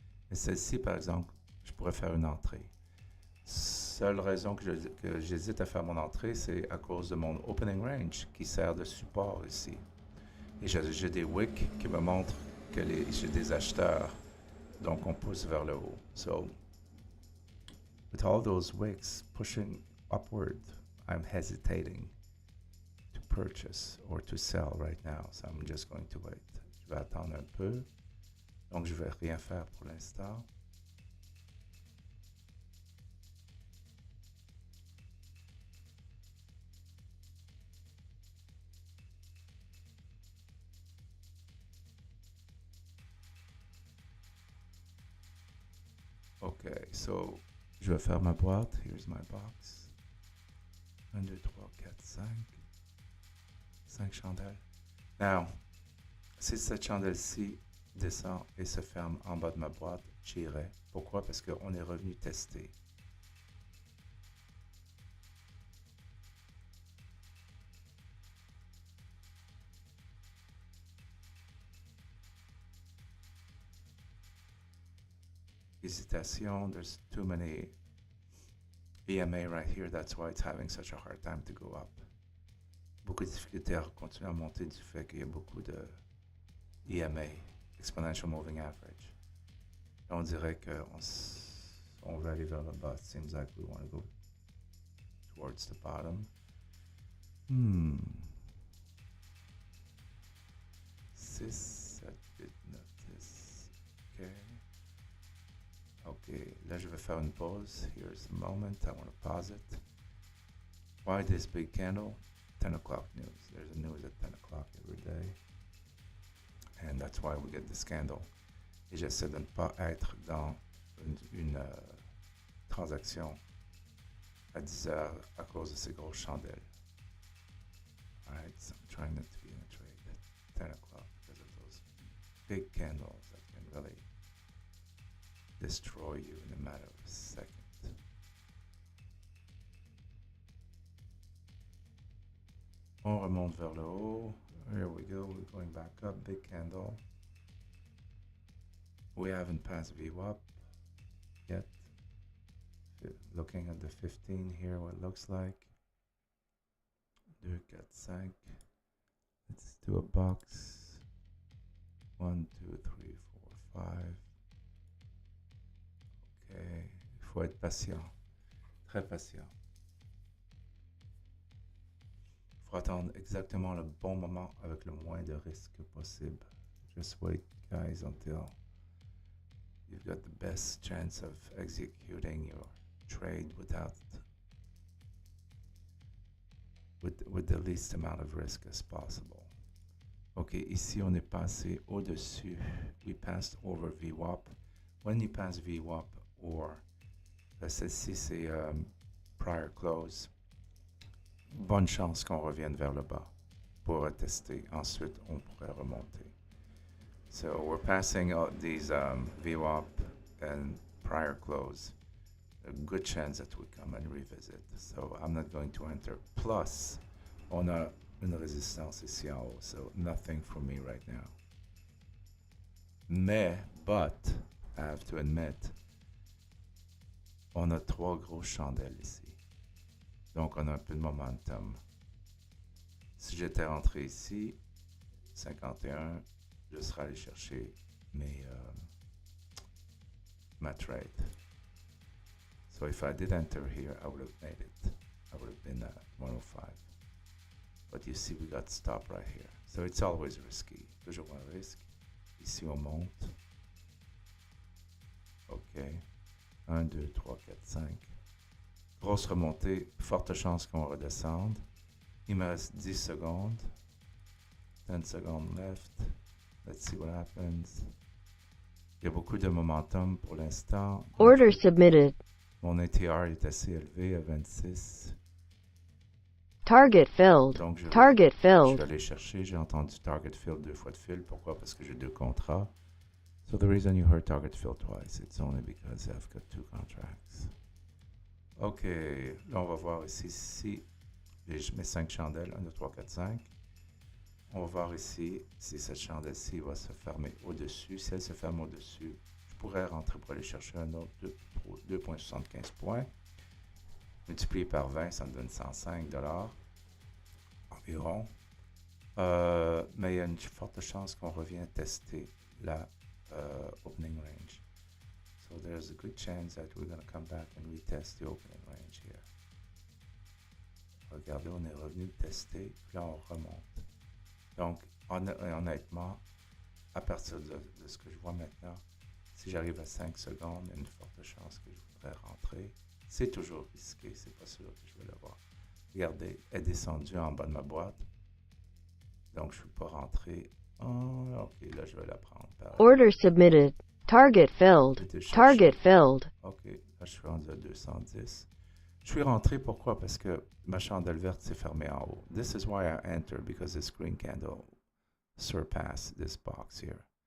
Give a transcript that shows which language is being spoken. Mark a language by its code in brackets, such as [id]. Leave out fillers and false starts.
[fr] Et celle-ci, par exemple, je pourrais faire une entrée. Seule raison que j'hésite à faire mon entrée, c'est à cause de mon opening range qui sert de support ici. Et j'ai des wicks qui me montrent que j'ai des acheteurs. Donc, on pousse vers le haut. [en] So, with all those wicks pushing upward, I'm hesitating to purchase or to sell right now. So, I'm just going to wait. [fr] Je vais attendre un peu. Donc, je ne vais rien faire pour l'instant. OK, so, je vais faire ma boîte. [en] Here's my box. [fr] 1, 2, 3, 4, 5. 5 chandelles. Now, si cette chandelle-ci descend et se ferme en bas de ma boîte, j'irai. Pourquoi? Parce qu'on est revenu tester. [en] Hésitation, there's too many EMA right here, that's why it's having such a hard time to go up. [fr] Beaucoup de difficultés à continuer à monter du fait qu'il y a beaucoup de EMA, Exponential Moving Average. Là, on dirait qu'on veut aller vers le bas. [en] It seems like we want to go towards the bottom. 6, 7, 8, 9, 10. OK. OK. [fr] Là, je vais faire une pause. [en] Here's the moment. I want to pause it. Why this big candle? 10 o'clock news. There's a news at 10 o'clock every day. That's why we get this candle. [fr] Et j'essaie de ne pas être dans une transaction à 10 heures à cause de ces grosses chandelles. [en] Alright, so I'm trying not to be in a trade at 10 o'clock because of those big candles that can really destroy you in a matter of a second. [fr] On remonte vers le haut. [en] Here we go, we're going back up, big candle. We haven't passed VWAP yet. Looking at the 15 here, what it looks like. 2, 4, 5. Let's do a box. 1, 2, 3, 4, 5. [fr] Ok, il faut être patient, très patient. Il faut attendre exactement le bon moment avec le moins de risques possible. [en] Just wait, guys, until you've got the best chance of executing your trade with the least amount of risk as possible. [fr] Ok, ici on est passé au-dessus. [en] We passed over VWAP. When you pass VWAP or [fr] celle-ci c'est prior close, bonne chance qu'on revienne vers le bas pour tester. Ensuite, on pourrait remonter. [en] So we're passing out these VWAP and prior close. A good chance that we come and revisit. So I'm not going to enter. [fr] Plus, on a une résistance ici en haut. [en] So nothing for me right now. But, I have to admit, [fr] on a 3 grosses chandelles ici. Donc, on a un peu de momentum. Si j'étais rentré ici, 51, je serais allé chercher ma trade. [en] So if I did enter here, I would have made it. I would have been at 105. But you see, we got stopped right here. So it's always risky. [fr] Toujours un risque. Ici, on monte. OK. 1, 2, 3, 4, 5. Grosse remontée. Forte chance qu'on redescende. Il me reste 10 secondes. 10 secondes [en] left. Let's see what happens. [fr] Il y a beaucoup de momentum pour l'instant. [en] Order submitted. [fr] Mon ATR est assez élevé à 26. [en] Target filled. [fr] Donc, je [en] Target filled. [fr] aller chercher. J'ai entendu target fill 2 fois de fil. Pourquoi? Parce que j'ai 2 contrats. [en] So the reason you heard target fill twice, it's only because I've got 2 contracts. OK. [fr] Là, on va voir ici si je mets 5 chandelles. 1, 2, 3, 4, 5. On va voir ici si cette chandelle-ci va se fermer au-dessus. Si elle se ferme au-dessus, je pourrais rentrer pour aller chercher un autre 2,75 points. Multiplié par 20, ça me donne 105 $ environ. Mais il y a une forte chance qu'on revienne tester la opening range. [en] So there's a good chance that we're going to come back and retest the opening range here. [fr] Regardez, on est revenu tester, puis là on remonte. Donc, honnêtement, à partir de ce que je vois maintenant, si j'arrive à 5 secondes, il y a une forte chance que je voudrais rentrer. C'est toujours risqué, c'est pas sûr que je vais l'avoir. Regardez, elle est descendue en bas de ma boîte. Donc, je ne suis pas rentré. Oh, OK, là, je vais la prendre. Order submitted. Target filled. Target filled. OK, là, je suis rendu à 210. Je suis rentré, pourquoi? Parce que ma chandelle verte s'est fermée en haut. [en] This is why I entered, because this green candle surpassed this box here.